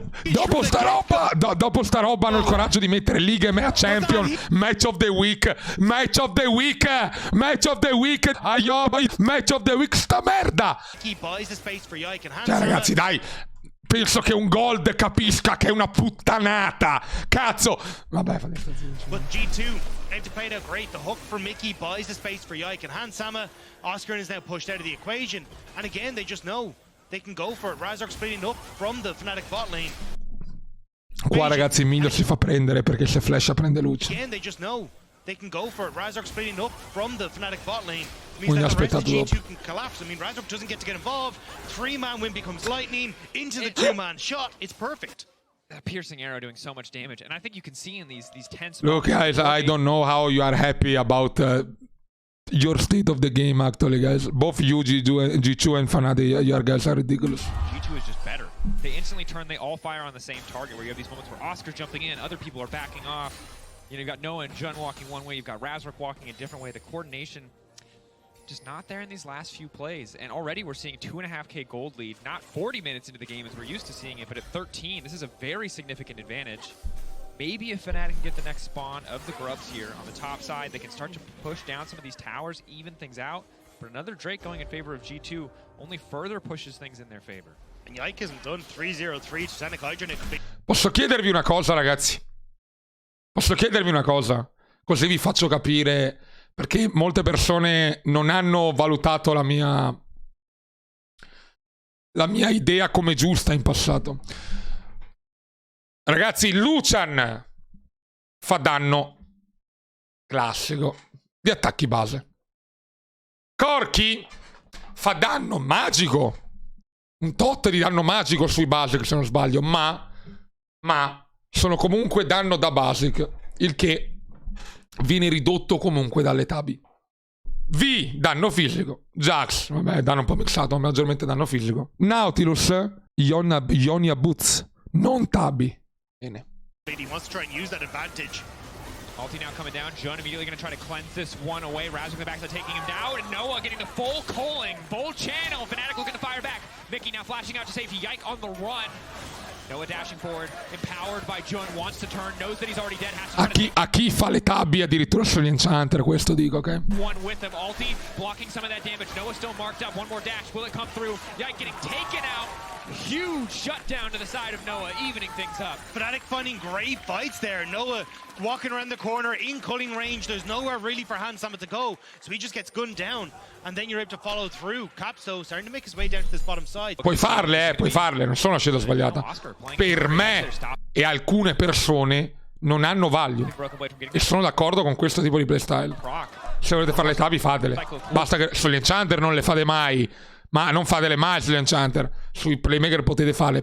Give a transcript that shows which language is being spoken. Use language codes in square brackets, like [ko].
[it] dopo sta roba hanno il coraggio di mettere Liga e Mea Champion. [en] Match of the week. Match of the week. Match of the week. Match of the week. [it] Sta merda. Cioè ragazzi, dai. penso che un gold capisca che è una puttanata. Cazzo. Vabbè, fa [en] But G2, they've played out great. The hook for Mickey buys the space for Yike, and Hansama, Oscar is now pushed out of the equation. And again, they just know they can go for it. Razork splitting up from the Fnatic bot lane. [it] Qua ragazzi il Miglio si fa prendere perché se flasha prende luce. [en] Again, they just know they can go for it. Razork splitting up from the Fnatic bot lane. [it] Un inaspettato [en] G2 can collapse. I mean, Razork doesn't get involved. 3-man win becomes lightning into the 2-man shot. It's perfect. That piercing arrow doing so much damage, and I think you can see in these tense. Look guys, I don't know how you are happy about your state of the game actually, guys. Both you, G2 and Fnatic, you guys are ridiculous. G2 is just better. They instantly turn, they all fire on the same target, where you have these moments where Oscar's jumping in, other people are backing off. You know, you've got Noah and Jun walking one way, you've got Razork walking a different way. The coordination just not there in these last few plays. And already we're seeing 2.5k gold lead, not 40 minutes into the game as we're used to seeing it, but at 13, this is a very significant advantage. Maybe if Fnatic can get the next spawn of the Grubs here on the top side, they can start to push down some of these towers, even things out. But another Drake going in favor of G2 only further pushes things in their favor. And Yike isn't done. 3-0-3 to Sonic Hydra. [it] Posso chiedervi una cosa, ragazzi? Posso chiedervi una cosa? Così vi faccio capire perché molte persone non hanno valutato la mia idea come giusta in passato. Ragazzi, Lucian fa danno classico di attacchi base. Corki fa danno magico. Un tot di danno magico sui basic, se non sbaglio, ma sono comunque danno da basic, il che viene ridotto comunque dalle tabi. V, danno fisico. Jax, vabbè, danno un po' mixato, ma maggiormente danno fisico. Nautilus, Ionia Boots, non tabi. Bene. [en] He wants to try and use that advantage. Ulti now coming down. Jun immediately going to try to cleanse this one away. Razork in the backside taking him down. And Noah getting the full culling. Full channel. Fnatic looking to fire back. Mickey now flashing out to safety. Yike on the run. Noah dashing forward. Empowered by Jun. Wants to turn. Knows that he's already dead. Has to [it] a chi fa le tabi addirittura sugli enchanter, questo dico, ok? [en] One with him. Ulti blocking some of that damage. Noah still marked up. One more dash. Will it come through? Yike getting taken out. Huge shutdown to the side of Noah, evening things up. Fnatic finding great fights there. Noah walking around the corner in culling range. There's nowhere really for Hansama to go, so he just gets gunned down, and then you're able to follow through. Capsto starting to make his way down to this bottom side. [it] Puoi farle, non sono una scelta sbagliata. Per me e alcune persone non hanno value e sono d'accordo con questo tipo di playstyle. Se volete fare le tabi, fatele. Basta che sugli enchanter non le fate mai. Ma non fatele mai sugli enchanter. Sui playmaker potete farle.